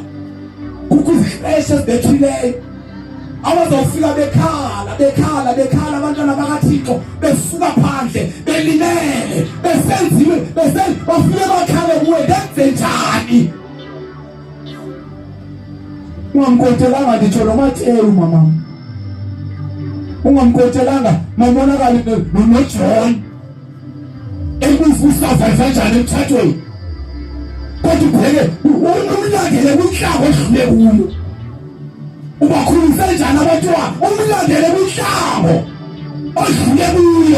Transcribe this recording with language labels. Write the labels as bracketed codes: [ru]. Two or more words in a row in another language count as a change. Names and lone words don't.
[xh] Kukho izihlehle ezibethileyo. Abazofika bekhala abantwana bakaThixo besuka phandle belimele besenziwe bafike bakhale kuwe ndenze njani. Ungamkotelanga nditsho noMateyu mama. Ungamkotelanga mabonakali noJohn. Ekususurvive kanjani emthathweni. Kodwa ubheke umlandele kwinhlango odlule kuyo. Ubakhulisa kanjani abantwana umlandele kwinhlango odlule kuyo.